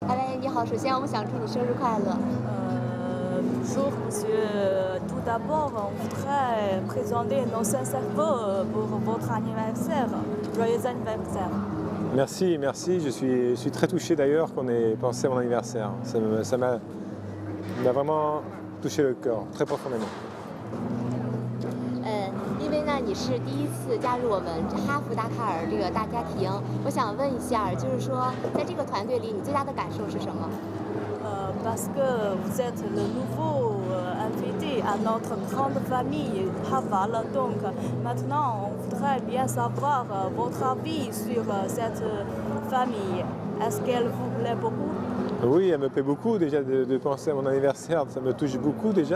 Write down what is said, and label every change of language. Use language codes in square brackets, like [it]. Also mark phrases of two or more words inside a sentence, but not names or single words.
[zh] 喂，你好，首先我们想祝你生日快乐。 [fr] Bonjour monsieur. Tout d'abord, on voudrait présenter nos sincères vœux pour votre anniversaire. Joyeux anniversaire. Merci, merci. Je suis très touché d'ailleurs qu'on ait pensé à mon anniversaire. Ça m'a vraiment touché le cœur, très profondément. [zh] 因为呢你是第一次加入我们哈佛达喀尔这个大家庭，我想问一下，就是说在这个团队里，你最大的感受是什么？ [fr] Parce que vous êtes le nouveau invité à notre grande famille Haval. Donc maintenant, on voudrait bien savoir votre avis sur cette famille. Est-ce qu'elle vous plaît beaucoup? Oui, elle me plaît beaucoup déjà de penser à mon anniversaire, ça me touche beaucoup déjà.